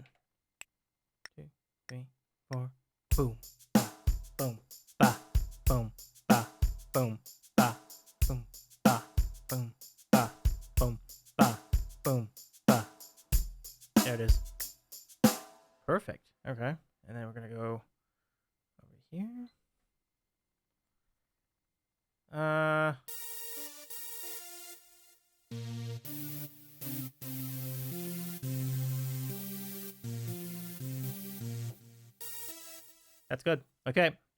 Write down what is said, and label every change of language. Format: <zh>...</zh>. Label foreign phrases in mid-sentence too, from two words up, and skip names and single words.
<en>2, 3, 4. Boom. Ba. Boom. Ba. Boom. Ba. Boom. Ba. Boom. Ba. Boom. Ba. Boom. Ba. Boom. Ba. There it is. Perfect. Okay. And then we're gonna go over here. That's good. Okay.</en>